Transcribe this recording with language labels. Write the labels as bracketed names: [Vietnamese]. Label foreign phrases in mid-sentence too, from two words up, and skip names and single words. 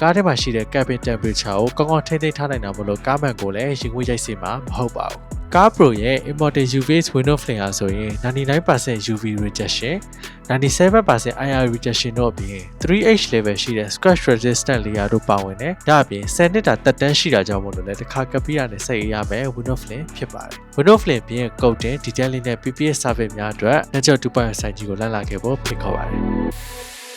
[Burmese] ကားထဲမှာရှိတဲ့ [English] cabin temperature [Burmese] ကိုကောင်းကောင်းထိန်းသိမ်းထားနိုင်တာမလို့ကားမှန်ကိုလည်းရင်ခွေးရိုက်စေမှာမဟုတ်ပါဘူး Car Pro ရဲ့ [English] Immortal UV window flame [Burmese] ဟာဆိုရင် [English] 99% UV rejection 97% IR rejection [Burmese] တို့အပြင် [English] 3H level [Burmese] ရှိတဲ့ [English] scratch resistant layer [Burmese] တို့ပါဝင်တယ်ဒါအပြင်10နှစ်တာတက်တန်းရှိတာကြောင့်မို့လို့လည်းတစ်ခါကပ်ပြီးရတဲ့စိတ်အေးရမယ် [English] window flame [Burmese] ဖြစ်ပါတယ် [English] window flame [Burmese] ပြင် [English] coating detailing [Burmese] နဲ့ [English] PPF service [Burmese] များအတွက် Nature 2.0 ဆိုင်ကြီးကိုလည်လာခဲ့ဖို့ဖိတ်ခေါ်ပါတယ်